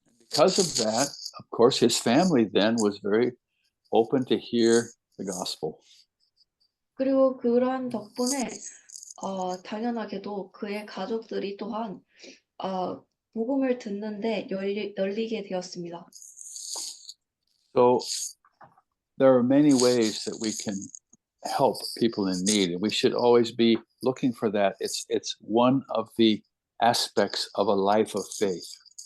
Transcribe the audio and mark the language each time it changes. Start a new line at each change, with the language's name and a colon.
English: Because of that, of course, his family then was very open to hear the gospel.
Korean: 그리고 그러한 덕분에 당연하게도 그의 가족들이 또한 복음을 듣는데 열리게 되었습니다.
English: So there are many ways that we can help people in need, and we should always be looking for that. It's one of the aspects of a life of faith.